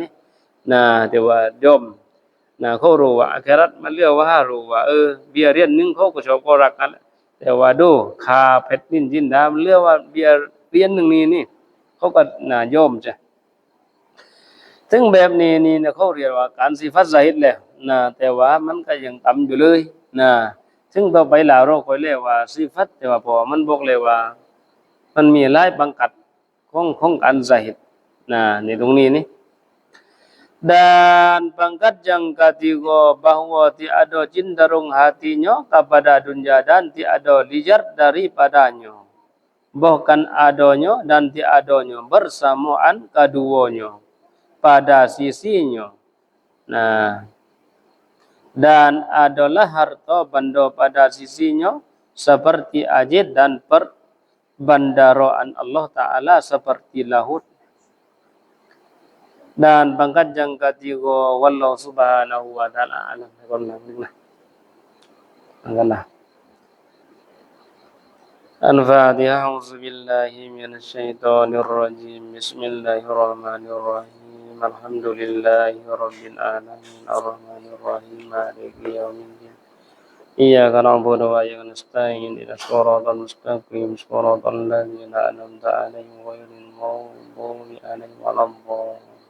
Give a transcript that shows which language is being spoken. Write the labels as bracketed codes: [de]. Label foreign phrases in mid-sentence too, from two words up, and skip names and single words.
[th] นี้แต่ว่ายอมเขารู้ว่าอาคิเราะห์มันเรียกว่ารู้ว่าเบียร์เหรียญ1เขาก็ชอบก็รักกันแต่ว่าดูค่าเพชรนินจินดามันเรียกว่าเบียร์เหรียญ1นี่เขาก็ยอมจ้ะถึงแบบนี้เขาเรียกว่าการสิฟัตซาฮิดแล้วแต่ว่ามันก็ยังต่ำอยู่เลยถึงต่อไปแล้วเราค่อยเรียกว่าสิฟัตแต่ว่าพอมันบอกเลยว่ามันมีหลายบังคับของการซาฮิดในตรงนี้นี่ [ms] dan pangkat yang ketiga bahwa tiada cenderung hatinya kepada dunia dan tiada liar daripadanya bahkan adanya dan tiadanya bersamaan keduanya pada sisinya dan adalah harta benda pada sisinya seperti ajit dan perbandaraan Allah Ta'ala seperti laut. Dan pangkat yang ketiga, [ar] والله سبحانه وتعالى أعلم. [ms] Angkatlah. Al-Fatihah. [ar] أعوذ بالله من الشيطان الرجيم. بسم الله الرحمن الرحيم. الحمد لله رب العالمين. الرحمن الرحيم. مالك يوم الدين. إياك نعبد وإياك نستعين. اهدنا الصراط المستقيم. صراط الذين أنعمت عليهم غير المغضوب عليهم ولا الضالين.